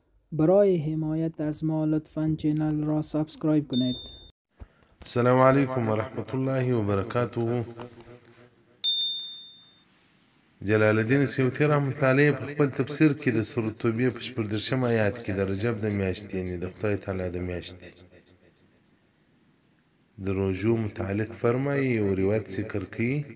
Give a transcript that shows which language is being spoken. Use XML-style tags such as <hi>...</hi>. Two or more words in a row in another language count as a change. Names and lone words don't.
<fa>برای حمایت از ما لطفاً چینل را سابسکرایب کنید.</fa> <ar>السلام علیکم ورحمة الله وبرکاته.</ar> <ps>جلال الدین سیوطی</ps> <ar>رحمت الله علیه</ar> <ps>په خپل تفسیر کې د سورة توبه په 14 آیات کې د رجب د میاشتې یعنی د خدای تعالی د میاشتې د روزو متعلق فرمایي او روایت ذکر کوي.</ps>